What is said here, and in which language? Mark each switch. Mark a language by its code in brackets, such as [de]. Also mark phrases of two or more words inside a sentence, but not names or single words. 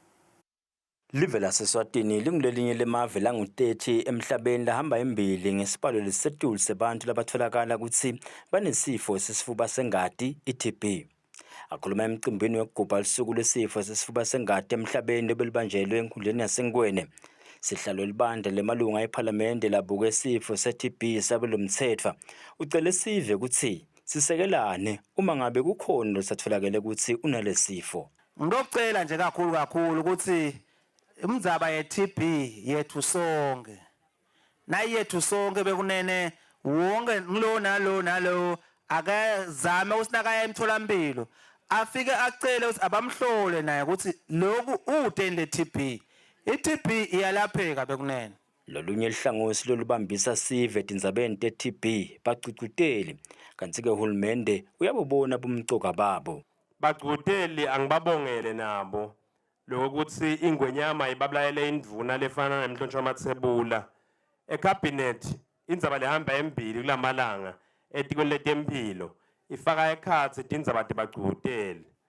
[ss] Live laseswatini lingulelinye lemave langu-30 emhlabeni lahamba embili ngesibalo lesisetulu sebantu labatholakala ukuthi banesifo sesifuba sengati i-TB. Akhuluma emcimbini wokugubha lusuku lwesifo sesifuba sengati emhlabeni obelibanjelwe enkhundleni yaseNgwene. Sihlalo libandla lemalunga ePhalamende labuka isifo se-TB sabelomthetho. Ucele sive ukuthi sisekelane uma ngabe kukhona losatholakele ukuthi unalesifo. Ngicela nje kakhulu ukuthi imizaba ye-TB yethu sonke nayethu sonke bekunene wonke ngilo nalo akazame usinaka emtholampilo afike acele ukuthi abamhlole naye ukuthi lokhu udeni le-TB i-TB iyalapheka bekunene. Lolunye ihlangosi lolubambisa sive etindzabeni te-TB bagcugcuteli kanti ke uhulumende uyabobona bumcoka babo. Bagcugcuteli angibabongele nabo lokuthi ingwenyama ibabulayele indvuna lefana nemhlonishwa Mathebula ecabinet indzaba lehamba embili kulamalanga etikweni letempilo ifaka ekhatsi tindzaba tebagcugcuteli.